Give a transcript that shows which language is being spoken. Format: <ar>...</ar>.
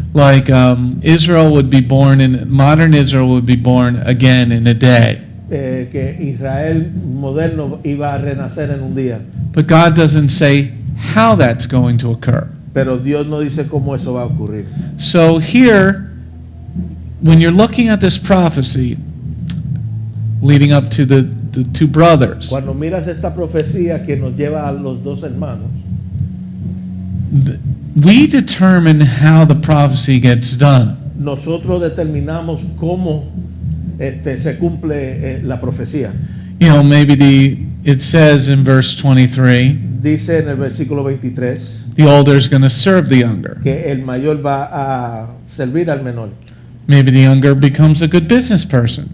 <en>Like Israel would be born modern Israel would be born again in a day.</en> <es>Que Israel moderno iba a renacer en un día.</es> <en>But God doesn't say how that's going to occur.</en> <es>Pero Dios no dice cómo eso va a ocurrir.</es> <en>So here, when you're looking at this prophecy leading up to the two brothers,</en> <es>Cuando miras esta profecía que nos lleva a los dos hermanos,</es> <en>we determine how the prophecy gets done.</en> <es>nosotros determinamos cómo se cumple la profecía.</es> <en>You know, maybe it says in verse 23,</en> <es>Dice en el versículo 23</es> <en>the older is going to serve the younger.</en> <es>que el mayor va a servir al menor.</es> <en>Maybe the younger becomes a good business person.</en>